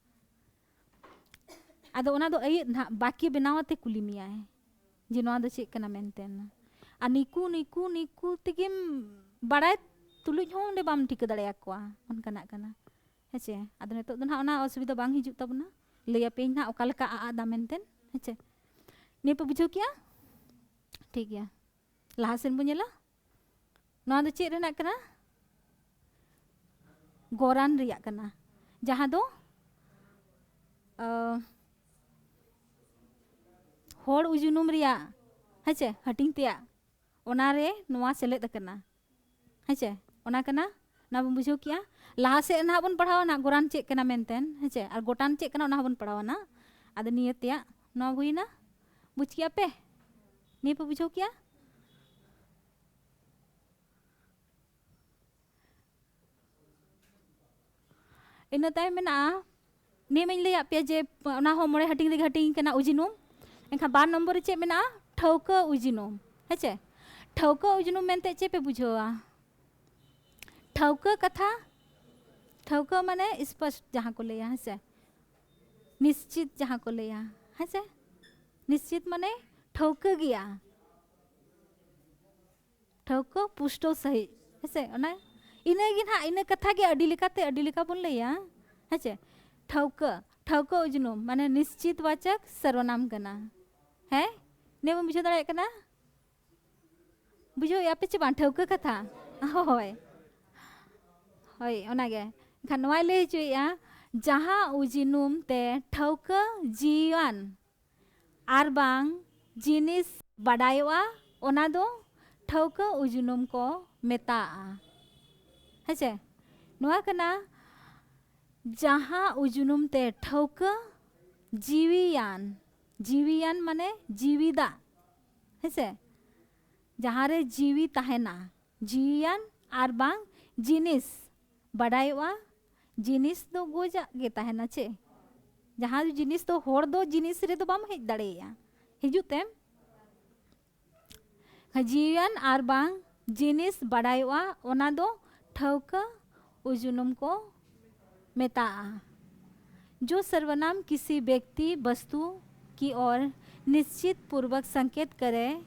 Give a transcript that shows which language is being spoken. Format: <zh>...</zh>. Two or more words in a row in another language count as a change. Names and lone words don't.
<sat>आदो ओना दो अय ना बाकी बनावते कुली मिया है जे नोआ दो चेक कना मेनतेन आ निकू तेगे बड़ाय तुलुज हो ओंडे बाम ठीक दाड़ेया कोआ ओनकाना कना हेचे आदो नेतो दो ना ओना असुविधा बांग हिजुक तबना लैया पे ना ओका लका आदा मेनतेन हेचे ने पे बुझो किया ठीक गया लाहा सेन बो नेला नोआ दो चेक रेना कना गोरान रिया कना जहाँ दो होड़ उजुनुम रिया हेचे हटिंग तेया ओना रे नोआ सेलेद कना हेचे ओना कना ना बन बुझो किया लाहा से ना बन पढ़ावा ना गोरान चेक कना मेनतेन हेचे और गोटान चेक कना ओना बन पढ़ावा ना आदो निया तेया नोआ हुईना बुझ किया पे निया पे बुझो किया इन ताय मेना ने मैं लैया पे जे ओना हो मोड़े हटिंग रे हटिंग कना उजिनुम एनखा 12 नंबर चे मेना ठौका उजिनुम हेचे ठौका उजिनुम मेनते चे पे बुझोआ ठौका कथा ठौका माने स्पष्ट जहाँ को लैया हेसे निश्चित जहाँ को लैया हेसे निश्चित माने ठौका गया ठौका पुष्टो सही हेसे ओना इने गिन हा इने कथा गे अडी लेका बोल लैया हेचे ठौका उजनुम माने</sat> <hi>निश्चित वाचक सर्वनाम</hi> <sat>कना है ने बम बुझो दाड़े कना बुझो या पे चे बान ठौका कथा होय होय ओना गे खनवा ले चुया जहाँ उजिनुम ते ठौका जीवन आर बांग जिनिस बडायवा ओना दो ठौका उजुनुम को मेता हेचे नोआ कना जहाँ उजुनुम ते ठौका जीवियान माने जीविदा हेसे जहाँ रे जीवी तहेना जीवियान आर बांग जिनिस बड़ाईवा जिनिस दो गोजा गे तहेना चे जहाँ जिनिस तो होड़ दो जिनिस रे तो बाम हेज दड़ेया हिजुत तेम जीवियान आर बांग जिनिस बड़ाईवा ओना दो ठौका उजुनुम को मेता</sat> <hi>जो सर्वनाम किसी व्यक्ति वस्तु की ओर निश्चित पूर्वक संकेत करे</hi>